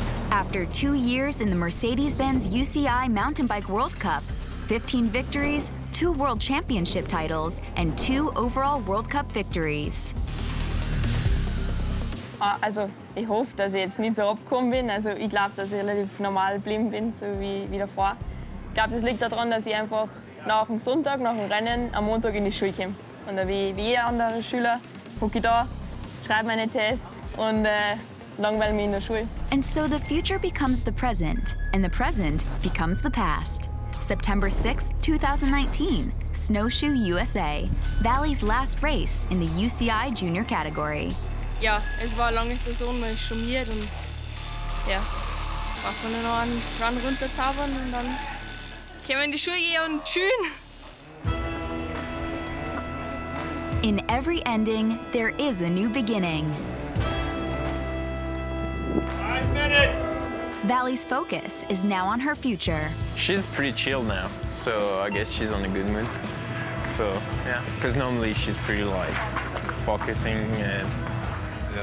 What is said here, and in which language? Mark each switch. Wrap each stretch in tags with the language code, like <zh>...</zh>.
<en>After 2 years in the Mercedes-Benz UCI Mountain Bike World Cup, 15 victories, 2 World Championship titles, and 2 overall World Cup victories.</en> <de>Also, ich hoffe, dass ich jetzt nicht so abgekommen bin. Also, ich glaube, dass ich relativ normal geblieben bin, so wie davor. Ich glaube, das liegt daran, dass ich einfach nach dem Sonntag, nach dem Rennen, am Montag in die Schule komme. Und dann wie jeder andere Schüler, hocke ich da, schreibe meine Tests und langweile mich in der Schule.</de> <en>And so the future becomes the present, and the present becomes the past. September 6, 2019, Snowshoe USA, Valley's last race in the UCI Junior category.</en> <de>Ja, es war eine lange Saison, man ist schmiert und ja, war von nur einen Run runterzaubern und dann kommen die Schuhe hier und schön.</de> <en>In every ending, there is a new beginning. 5 minutes! Valley's focus is now on her future. She's pretty chill now, so I guess she's on a good mood. So, yeah, because normally she's pretty like focusing and yeah.</en>